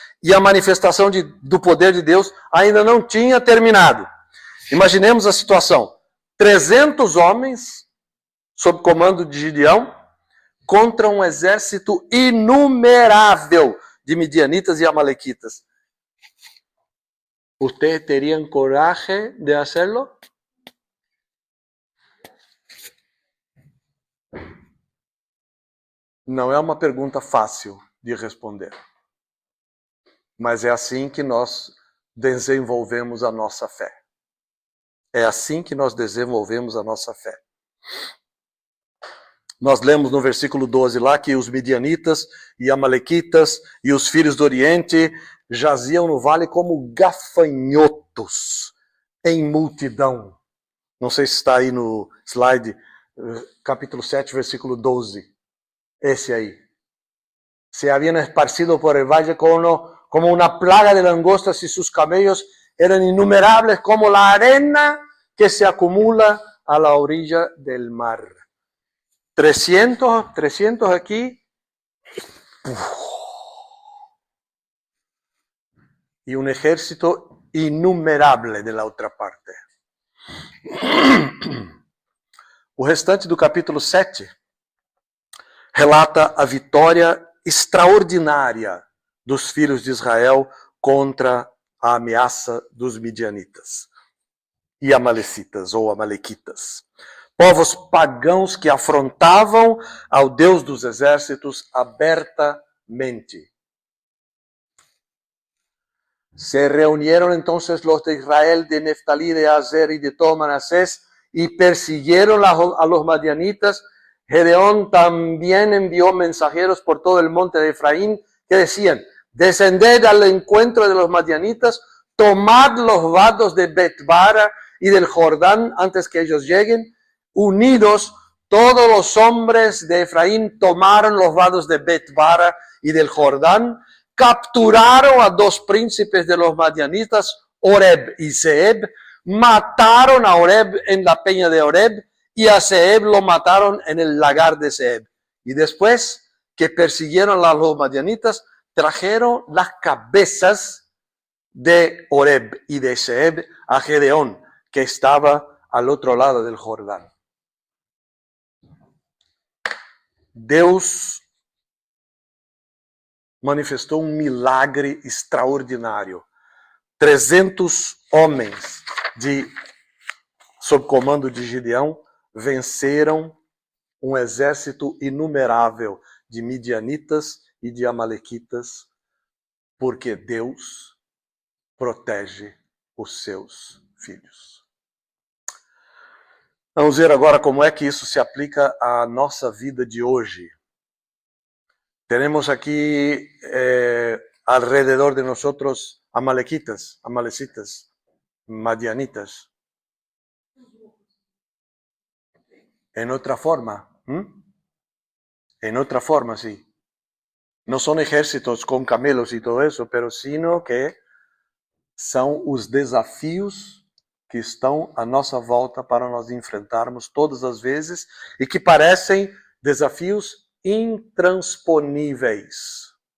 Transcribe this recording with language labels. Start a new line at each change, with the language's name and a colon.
Portuguese: E a manifestação do poder de Deus ainda não tinha terminado. Imaginemos a situação. 300 homens, sob comando de Gideão, contra um exército inumerável de midianitas e amalequitas.
Spanish: ¿Ustedes terían coraje de hacerlo?
Portuguese: Não é uma pergunta fácil de responder. Mas é assim que nós desenvolvemos a nossa fé. É assim que nós desenvolvemos a nossa fé. Nós lemos no versículo 12 lá que os midianitas e amalequitas e os filhos do Oriente jaziam no vale como gafanhotos em multidão. Não sei se está aí no slide, capítulo 7, versículo 12. Esse aí.
Spanish: Se habían esparcido por el valle como una plaga de langostas y sus camellos eran innumerables como la arena que se acumula a la orilla del mar. 300 aquí. Y un ejército inumerable de la
Portuguese: outra
Spanish: parte.
Portuguese: O restante do capítulo 7 relata a vitória extraordinária dos filhos de Israel contra a ameaça dos midianitas e amalecitas ou amalequitas. Povos pagãos que afrontavam ao Deus dos exércitos abertamente.
Spanish: Se reunieron entonces los de Israel, de Neftalí, de Aser y de todo Manasés, y persiguieron a los madianitas. Gedeón también envió mensajeros por todo el monte de Efraín, que decían: descended al encuentro de los madianitas, tomad los vados de Betbara y del Jordán antes que ellos lleguen. Unidos, todos los hombres de Efraín tomaron los vados de Betbara y del Jordán, capturaron a 2 príncipes de los madianitas, Oreb y Zeeb, mataron a Oreb en la peña de Oreb y a Zeeb lo mataron en el lagar de Zeeb. Y después que persiguieron a los madianitas, trajeron las cabezas de Oreb y de Zeeb a Gedeón, que estaba al otro lado del Jordán.
Portuguese: Deus manifestou um milagre extraordinário. 300 homens sob comando de Gideão venceram um exército inumerável de midianitas e de amalequitas, porque Deus protege os seus filhos. Vamos ver agora como é que isso se aplica à nossa vida de hoje.
Spanish: Tenemos aquí alrededor de nosotros amalecitas, madianitas. En otra forma, en otra forma, sí. No son ejércitos con camelos y todo eso, pero sino que
Portuguese: são os desafios que estão à nossa volta para nós enfrentarmos todas as vezes e que parecem desafios intransponíveis.